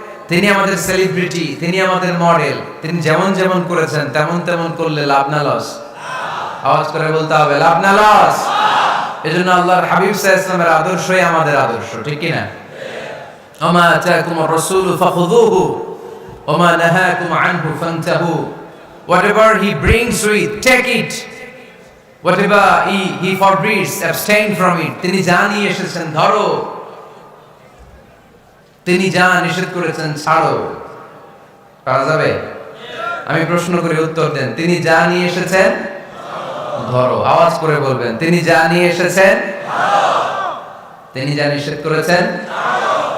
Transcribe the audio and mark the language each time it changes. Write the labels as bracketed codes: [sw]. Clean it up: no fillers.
[bn] তিনি আমাদের সেলিব্রিটি, তিনি আমাদের মডেল। তিনি যেমন যেমন করেছেন তেমন তেমন করলে লাভ না লস? আওয়াজ করে বলতে হবে লাভ না লস। এজন্য আল্লাহর হাবিব সাল্লাল্লাহু আলাইহি ওয়াসাল্লামের আদর্শই আমাদের আদর্শ, ঠিক কি না? [ar] ওমা আতাকুমুর রাসূলু ফাখুযুহু ওমা নাহাকুম আনহু ফান্তাহু। [en] Whatever he brings with, take it. Whatever he forbids, abstain from it. [bn] তিনি যা নিয়ে এসেছেন ধরো, তিনি যা নিষেধ করেছেন ছাড়ো। পারা যাবে? আমি প্রশ্ন করে উত্তর দেন। তিনি যা নিয়ে এসেছেন ধরো। আওয়াজ করে বলবেন, তিনি যা নিয়ে এসেছেন ধরো, তিনি যা নিষেধ করেছেন ছাড়ো।